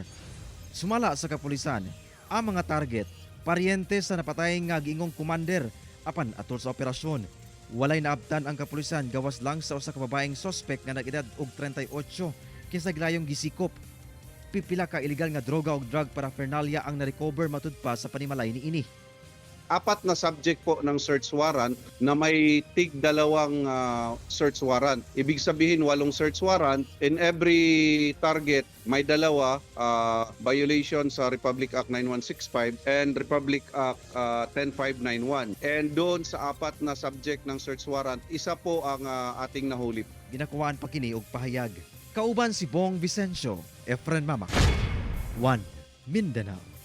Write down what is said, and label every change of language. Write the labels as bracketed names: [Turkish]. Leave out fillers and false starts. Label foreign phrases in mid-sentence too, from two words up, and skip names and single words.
[Cebuano] Sumala sa kapulisan, ang mga target paryente sa napatay nga giingong commander apan atol sa operasyon. Walay naabtan ang kapulisan gawas lang sa usa ka babaeng suspect nga nag-edad og 38 kinsa gilayong gisikop. Pipila ka illegal nga droga ug [English] drug paraphernalia [Cebuano] ang narecover matud pa sa panimalay niini. [Filipino] 4 na subject po ng search warrant na may tig 2 search warrant. Ibig sabihin 8 search warrant. [English] In every target [Filipino] may 2 violation sa Republic Act 9165 and Republic Act 10591. And doon sa 4 na subject ng search warrant, isa po ang ating nahuli. [Cebuano] Ginakuwaan pa kini og pahayag. Kauban si Bong Vicencio, Efren Mamak, 1 Mindanao.